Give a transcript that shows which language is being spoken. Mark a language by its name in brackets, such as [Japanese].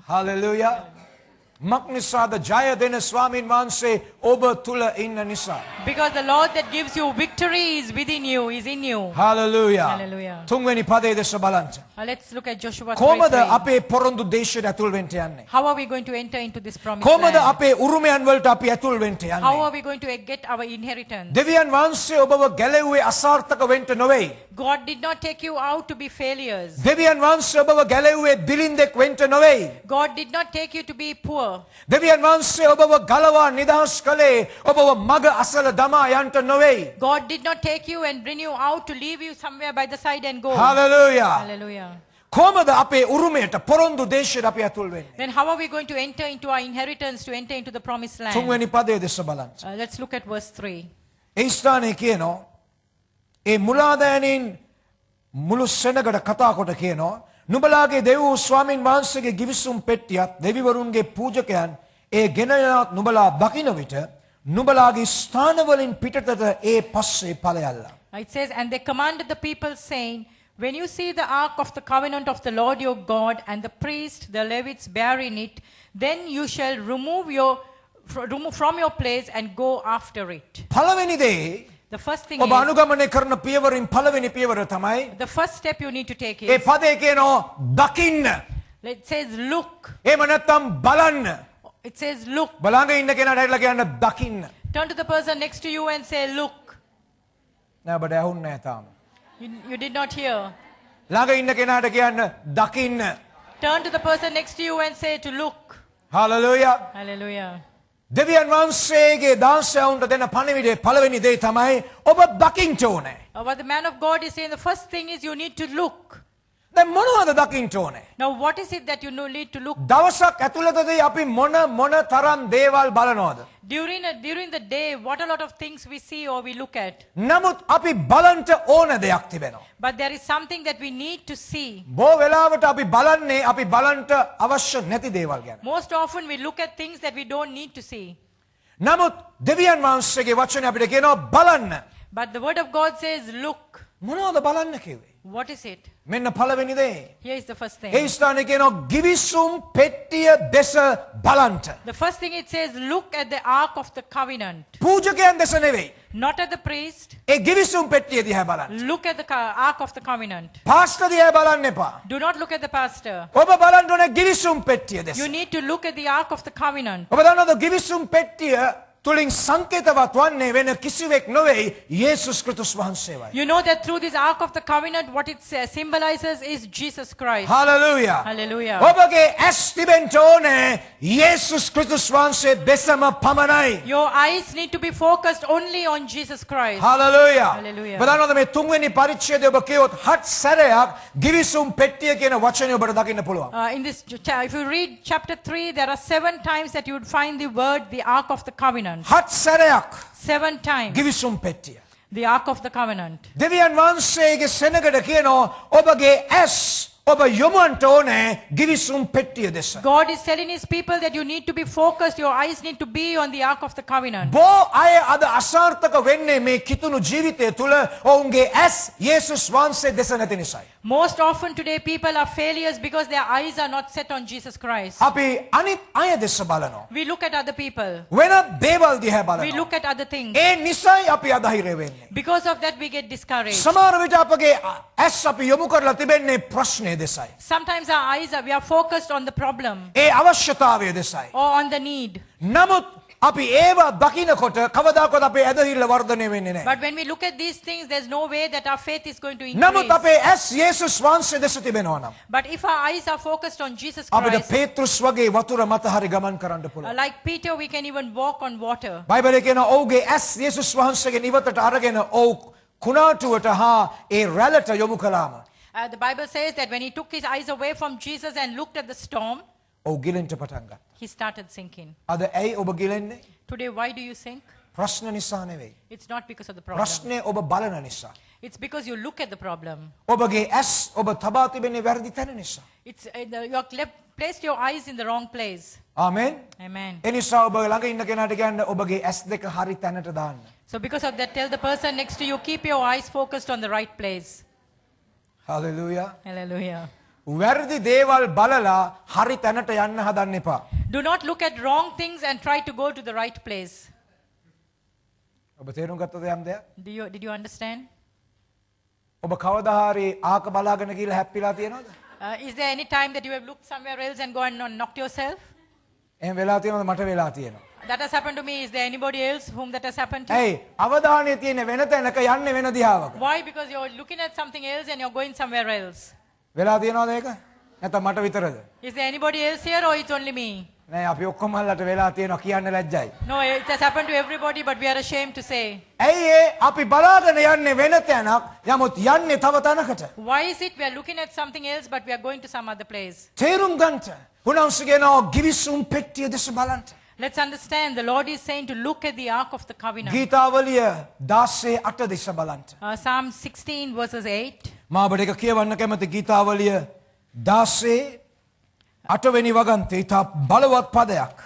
[English] Hallelujah. [Sinhala] මක්නිසාද ජය දෙන ස්වාමීන් වහන්සේ ඔබ තුල ඉන්න නිසා. [English] Because the Lord that gives you victory is within you, is in you. Hallelujah. Hallelujah. [Sinhala] තුන්වෙනි පදේ දෙස බලන්න. [English] Let's look at Joshua 3:3. [Sinhala] කොහොමද අපේ පොරොන්දු දේශයට ඇතුල් වෙන්න යන්නේ? [English] How are we going to enter into this promised [Sinhala] කොහොමද [English] land? [Sinhala] අපේ උරුමයන් වලට අපි ඇතුල් වෙන්න [English] How [Sinhala] යන්නේ? [English] are we going to get our inheritance? [Sinhala] දෙවියන් වහන්සේ ඔබව ගැලෙව්වේ අසාර්ථක වෙන්න නොවේ. [English] God did not take you out to be failures. [Sinhala] දෙවියන් වහන්සේ ඔබව ගැලෙව්වේ දිලින්දෙක් වෙන්න නොවේ. [English] God did not take you to be poor. [Sinhala] දෙවියන් වහන්සේ ඔබව ගලවා නිදහස් කළේ ඔබව මග අසල දමා යන්න නොවේ. [English] God did not take you and bring you out to leave you somewhere by the side and go. Hallelujah. Hallelujah. [Sinhala] කොහොමද අපේ උරුමයට පොරොන්දු දේශයට අපි ඇතුල් වෙන්නේ? [English] Then how are we going to enter into our inheritance, to enter into the promised land? [Sinhala] තුන්වෙනි පදයේ දෙස බලන්න. [English] Let's look at verse 3. [Sinhala] ඒ ස්ථානයේ කියනවා ඒ මුලාදෑනින් මුළු සෙනගට කතා කොට කියනවා නුඹලාගේ දෙව් ස්වාමින් වහන්සේගේ ගිවිසුම් පෙට්ටියත් දෙවිවරුන්ගේ පූජකයන් ඒ ගෙන යනත් නුඹලා දකින විට නුඹලාගේ ස්ථානවලින් පිටතට ඒ පස්සේ ඵලයල්ලා. [English] It says, and they commanded the people, saying, when you see the ark of the covenant of the Lord your God and the priest, the Levites bearing it, then you shall remove from your place and go after it. [Sinhala] පළවෙනි දේ [English] The first thing [Sinhala] ඔබ [English] is, [Sinhala] අනුගමනය කරන පියවරින් පළවෙනි පියවර තමයි [English] the first step you need to take [Sinhala] A [English] is, [Sinhala] පදේ කියනවා දකින්න. [English] it says, look. [Sinhala] එහෙම නැත්නම් බලන්න. [English] It says, look. [Sinhala] බලංග ඉන්න කෙනාට හැරිලා කියන්න දකින්න. [English] Turn to the person next to you and say, look. [Sinhala] නෑ ඔබට ඇහුන්නේ නැහැ තාම. [English] You did not hear. [Sinhala] ළඟ ඉන්න කෙනාට කියන්න දකින්න. [English] Turn to the person next to you and say to look. [Sinhala] Hallelujah. [English] Hallelujah. [Sinhala] දෙවියන් වහන්සේගේ දාසයන්ට දෙන පණිවිඩේ පළවෙනි දේ තමයි ඔබ දකින්න ඕනේ. [English] What the man of God is saying, the first thing is you need to look. [Sinhala] දැන් මොනවද දකින්න ඕනේ? [English] Now, what is it that you need to look? [Sinhala] දවසක් ඇතුළතදී අපි මොන තරම් දේවල් බලනවද? [English] During the day, what a lot of things we see or we look at. [Sinhala] නමුත් අපි බලන්ට ඕන දෙයක් තිබෙනවා. [English] But there is something that we need to see. [Sinhala] බොහෝ වෙලාවට අපි බලන්නේ අපි බලන්ට අවශ්‍ය නැති දේවල් ගැන. [English] Most often we look at things that we don't need to see. [Sinhala] නමුත් දෙවියන් වහන්සේගේ වචනේ අපිට කියනවා බලන්න. [English] But the word of God says, look. [Sinhala] මොනවද බලන්න කිව්වේ? [English] What is it? [Sinhala] මෙන්න පළවෙනි දේ. [English] Here is the first thing. [Sinhala] ඒ ස්ථානයේ කියනවා ගිවිසුම් පෙට්ටිය දෙස බලන්ට. [English] The first thing it says, look at the ark of the covenant. [Sinhala] පූජකයන් දෙස නෙවෙයි. [English] Not at the priest. [Sinhala] ඒ ගිවිසුම් පෙට්ටිය දිහා බලන්න. [English] Look at the ark of the covenant. [Sinhala] Pastor දිහා බලන්න එපා. [English] Do not look at the pastor. [Sinhala] ඔබ බලන්න ඕනේ ගිවිසුම් පෙට්ටිය දෙස. [English] You need to look at the ark of the covenant. [Sinhala] ඔබ දන්නවද ගිවිසුම් පෙට්ටිය තුලින් සංකේතවත් වන්නේ වෙන කිසිවෙක් නොවේ යේසුස් ක්‍රිස්තුස් වහන්සේවයි. [English] You know that through this ark of the covenant, what it symbolizes is Jesus Christ. Hallelujah. Hallelujah. [Sinhala] ඔබගේ ඇස් තිබෙන්න ඕනේ යේසුස් ක්‍රිස්තුස් වහන්සේ දෙසම පමණයි. [English] Your eyes need to be focused only on Jesus Christ. Hallelujah. Hallelujah. [Sinhala] ඔබ දන්නවද මේ තුන්වෙනි පරිච්ඡේදය ඔබ කියවොත් 7 සැරයක් ගිවිසුම් පෙට්ටිය කියන වචනේ ඔබට දකින්න පුළුවන්. [English] In this, if you read chapter 3, there are 7 times that you would find the word, the ark of the covenant. [Sinhala] 7 සැරයක් [English] 7 times. [Sinhala] ගිවිසුම් පෙට්ටිය. [English] The ark of the covenant. [Sinhala] දෙවියන් වහන්සේගේ සෙනගට කියනවා ඔබගේ ඇස් ඔබ යොමුවන්ට ඕනේ ගිවිසුම් පෙට්ටිය දෙස. [English] God is telling his people that you need to be focused, your eyes need to be on the ark of the covenant. [Sinhala] බොහෝ අය අද අසාර්ථක වෙන්නේ මේ කිතුණු ජීවිතය තුළ ඔවුන්ගේ ඇස් යේසුස් වහන්සේ දෙස නැති නිසායි. [English] Most often today people are failures because their eyes are not set on Jesus Christ. [Sinhala] අපි අනිත් අය දෙස බලනවා. [English] We look at other people. [Sinhala] වෙනත් දේවල් දිහා [English] We [Sinhala] බලනවා. [English] look at other things. [Sinhala] ඒ නිසායි අපි අධෛර්ය වෙන්නේ. [English] Because of that we get discouraged. [Sinhala] සමහර විට අපගේ ඇස් අපි යොමු කරලා තිබෙන්නේ ප්‍රශ්නේ දෙසයි. [English] Sometimes our eyes we are focused on the problem [Sinhala] ඒ අවශ්‍යතාවය දෙසයි. [English] or on the need. [Sinhala] නමුත් අපි ඒවා දකිනකොට කවදාකවත් අපේ ඇදහිල්ල වර්ධනය වෙන්නේ නැහැ. [English] But when we look at these things, there's no way that our faith is going to [Sinhala] නමුත් [English] increase. [Sinhala] අපේ ඇස් යේසුස් වහන්සේ දෙස තිබෙනවා නම් [English] But if our eyes are focused on Jesus [Sinhala] අපිට [English] Christ, [Sinhala] පේතෘස් වගේ වතුර මත හරි ගමන් කරන්න පුළුවන්. [English] like Peter, we can even walk on water. [Sinhala] බයිබලයේ කියන ඔහුගේ ඇස් යේසුස් වහන්සේගේ නිවතට අරගෙන ඔහු කුණාටුවට හා ඒ රැළට යොමු කළාම [English] The Bible says that when he took his eyes away from Jesus and looked at the storm, [Sinhala] ඔහු ගිලෙන්න පටන් ගත්තා. [English] he started sinking. [Sinhala] අද ඇයි ඔබ ගිලෙන්නේ? [English] Today, why do you sink? [Sinhala] ප්‍රශ්න නිසා නෙවෙයි. [English] It's not because of the problem. [Sinhala] ප්‍රශ්නේ ඔබ බලන නිසා. [English] It's because you look at the problem. [Sinhala] ඔබගේ ඇස් ඔබ තබා තිබෙන්නේ වැරදි තැන නිසා. [English] It's you have placed your eyes in the wrong place. [Sinhala] Amen. [English] Amen. [Sinhala] ඒ නිසා ඔබ ළඟ ඉන්න කෙනාට කියන්න ඔබගේ ඇස් දෙක හරි තැනට දාන්න. [English] So because of that, tell the person next to you, keep your eyes focused on the right place. Hallelujah. Hallelujah. [Sinhala] වැරදි දේවල් බලලා හරි තැනට යන්න හදන්න එපා. [English] Do not look at wrong things and try to go to the right place. [Sinhala] ඔබ තේරුම් ගත්තද යම් දෙයක්? [English] Did you understand? [Sinhala] ඔබ කවදා හරි ආක බලාගෙන ගිහලා හැප්පිලා තියෙනවද? [English] Is there any time that you have looked somewhere else and gone and knocked yourself? [Sinhala] එහෙම වෙලා තියෙනවද? මට වෙලා තියෙනවා. [English] That has happened to me. Is there anybody else whom that has happened to? [Sinhala] ඇයි? අවධානය තියෙන වෙන තැනක යන්නේ වෙන දිහාවක. [English] Why? Because you're looking at something else and you're going somewhere else. [Sinhala] වෙලා තියෙනවද ඒක? නැත්නම් මට විතරද? [English] Is there anybody else here or it's only me? [Sinhala] නෑ අපි ඔක්කොම අල්ලට වෙලා තියෙනවා කියන්න ලැජ්ජයි. [English] No, it has happened to everybody, but we are ashamed to say. [Sinhala] ඇයි ඒ අපි බලාගෙන යන්නේ වෙන තැනක් යමුත් යන්නේ තව තැනකට. [English] Why is it we are looking at something else, but we are going to some other place? [Sinhala] තේරුම් ගන්නට. උන්වහන්සේගෙනෝ ගිවිසුම් පෙට්ටිය දෙස බලන්න. [English] Let's understand. The Lord is saying to look at the ark of the covenant. [Sinhala] ගීතාවලිය 16:8 දෙස බලන්න. [English] Psalm 16 verses 8. [Sinhala] මා ඔබට එක කියවන්න කැමති ගීතාවලිය 16:8 වෙනි වගන්තේ ඉතා බලවත් පදයක්.